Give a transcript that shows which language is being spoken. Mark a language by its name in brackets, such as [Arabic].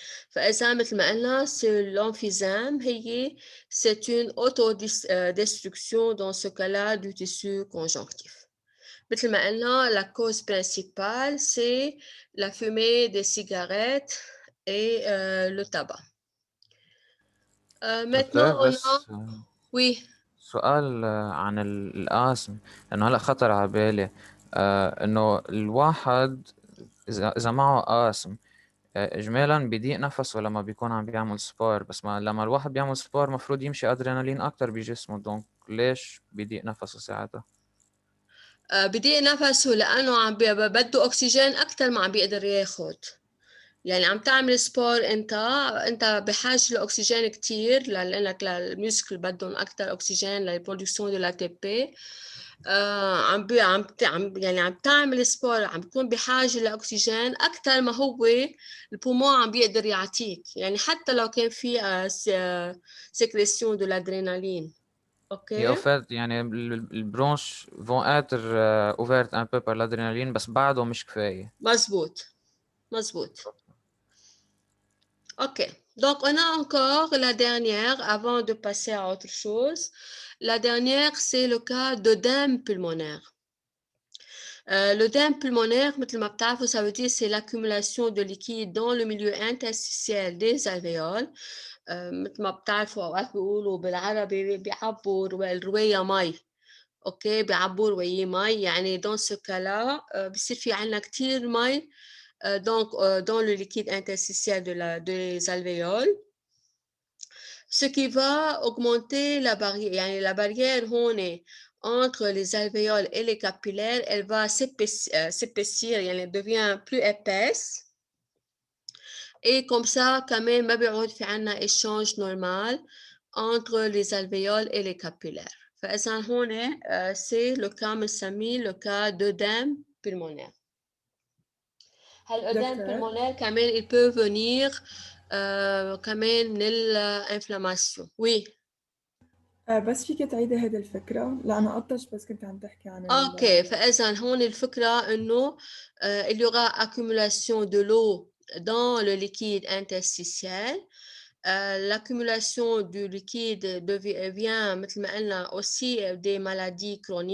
[Arabic] فإذا مثل ما قلنا [French] l'emphysème c'est une autodestruction dans ce cas-là du tissu conjonctif. [Arabic] مثل ما قلنا [French] la cause principale c'est la fumée des cigarettes et le tabac. Maintenant on a oui. [Arabic] سؤال عن الآسم، لأنه هلأ خطر على بالي إنه الواحد إذا معه آسم إجمالاً بيضيق نفسه لما بيكون عم بيعمل سبور، بس لما الواحد بيعمل سبور مفروض يمشي أدرينالين أكتر بجسمه، دونك ليش بيضيق نفسه ساعتها؟ بيضيق نفسه لأنه عم بده أكسجين أكتر ما عم بيقدر ياخد. يعني عم تعمل سبور انت بحاجه لاكسجين كتير لانك الميوسكل بدهم اكثر اكسجين للبرودكسيون دو لا تي بي. عم تعمل سبور عم تكون بحاجه لاكسجين اكثر ما هو البومون عم بيقدر يعطيك. يعني حتى لو كان في سيكريسيون دو l'adrénaline. [French] OK. Et en fait, les bronches vont être ouvertes un peu par l'adrénaline, [Arabic] بس بعده مش كفاية. مزبوط. [French] OK. Donc, on a encore la dernière, avant de passer à autre chose. La dernière, c'est le cas d'œdème pulmonaire. L'œdème pulmonaire, ça veut dire c'est l'accumulation de liquide dans le milieu interstitiel des alvéoles. [Arabic] مثل ما بتعرفوا أوقات بيقولوا بالعربي بيعبوا الرواية مي. اوكي بيعبوا وياه مي يعني [French] dans ce cas-là [Arabic] بصير في عنا كتير مي [French] donc dans le liquide interstitiel des alvéoles ce qui va augmenter la barrière يعني la barrière هون entre les alvéoles et les capillaires elle va s'épaissir يعني elle devient plus épaisse et comme ça quand même [Arabic] ما بيعود في عنا [French] échange normal entre les alvéoles et les capillaires [Arabic] فإذا هون [French] c'est le cas بنسميه le cas d'œdème pulmonaire. هالœdème pulmonaire كمان il peut venir كمان من l'inflammation. Oui. [Arabic] بس فيك تعيدي هيدي الفكرة لأنه قطش بس كنت عم تحكي عن اوكي فإذا هون الفكرة إنه [French] il y aura accumulation de l'eau dans le liquide interstitiel. L'accumulation du liquide devient [Arabic] مثل ما قلنا [French] aussi des maladies chroniques.